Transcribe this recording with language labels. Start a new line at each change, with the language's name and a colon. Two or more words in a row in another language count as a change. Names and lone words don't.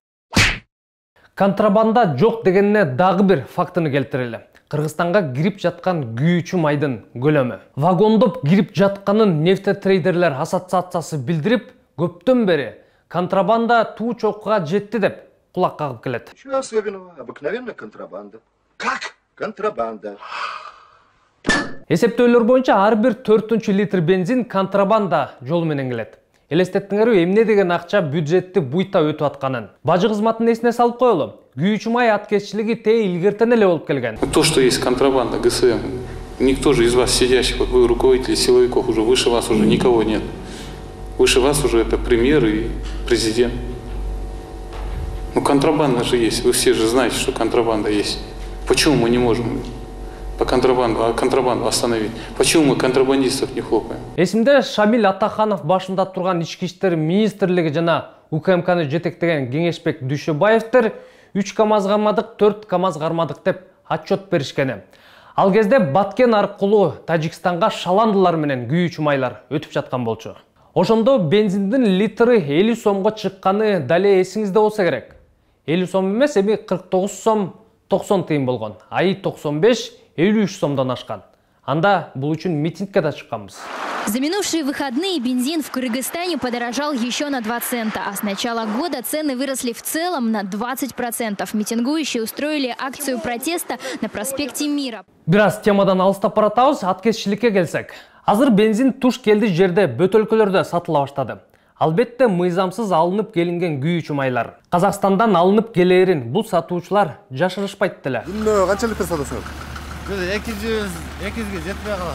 Kyrgyz: Контрабанда жоқ дегенне дагы бир фактыны келтирели. Кыргызстанга кирип жаткан күйүүчү майдын көлөмү. Вагондоп кирип жатканын нефтетрейдерлер ассоциациясы билдирип, көптөн бери контрабанда туу чокуга жетти деп кулак кагып келет.
Russian: Ничего особенного, обыкновенная контрабанда. Как? Контрабанда.
Kyrgyz: Эсептөөлөр боюнча ар бир 4-чү литр бензин контрабанда жолу менен келет. Элестеттиңерби, эмне деген акча бюджетти буйта өтүп атканын. Бажы кызматын эсине салып коелу. Күйүүчү май аткезчилиги те илгертен эле болуп келген.
Russian: То, что есть контрабанда, ГСМ, никто же из вас сидящих, вот вы руководители силовиков, уже выше вас уже никого нет. Выше вас уже это премьер и президент. Ну, контрабанда же есть, вы все же знаете, что контрабанда есть. Почему мы не можем контрабанду остановить? Почему мы контрабандистов не хлопаем?
Kyrgyz: Эсимде Шамил Атаханов башында турган Ички иштер министрлиги жана УКМКны жетектеген Кеңешбек Дүйшөбаевдер 3 КАМАЗ кармадык, 4 КАМАЗ кармадык деп отчет беришкени. Ал кезде Баткен аркылуу Тажикстанга шаландылар менен күйүүчү майлар өтүп жаткан болчу. Ошондо бензиндин литри 50 сомго чыкканы дале эсиңизде болсо керек. 50 сом эмес, эми 49 сом 90 тыйын болгон. Айы 95-53 сомдон ашкан. Анда бул үчүн митингке да чыкканбыз.
Russian: За минувшие выходные бензин в Кыргызстане подорожал еще на 2 цента, а с начала года цены выросли в целом на 20%. Митингующие устроили акцию протеста на проспекте Мира.
Kyrgyz: Бир аз темадан алыстап баратабыз, аткезчиликке келсек. Азыр бензин туш келди жерде бөт өлкөлөрдө сатыла баштады. Албетте мыйзамсыз алынып келинген күйүүчү майлар. Казакстандан алынып келерин бул сатуучулар жашырышпайт деле. Күнүнө канча литр сатасыңар? 200 жетпей калат.